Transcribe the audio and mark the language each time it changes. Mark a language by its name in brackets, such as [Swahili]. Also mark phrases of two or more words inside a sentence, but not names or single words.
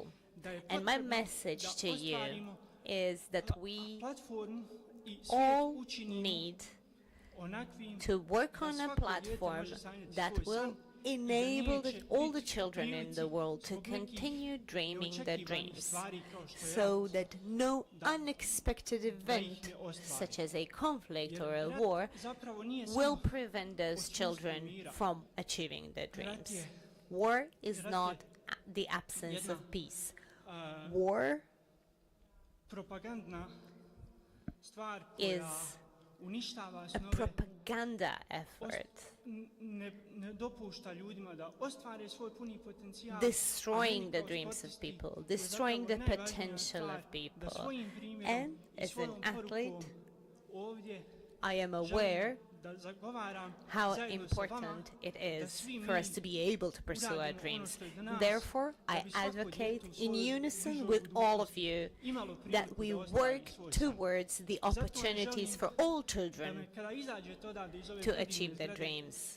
[English] And my message to you is that we all need to work on a platform that will enable all the children in the world to continue dreaming their dreams, so that no unexpected event, such as a conflict or a war, will prevent those children from achieving their dreams. War is not the absence of peace. War [Croatian] propagandna stvar [English] is [Croatian] koja uništava [English] a [Croatian] snove, [English] propaganda effort, [Croatian] ne dopušta ljudima da ostvare svoj puni potencijal, [English] destroying the dreams of people, destroying the potential of people. And as an athlete, I am aware how important it is for us to be able to pursue our dreams. Therefore, I advocate in unison with all of you that we work towards the opportunities for all children to achieve their dreams.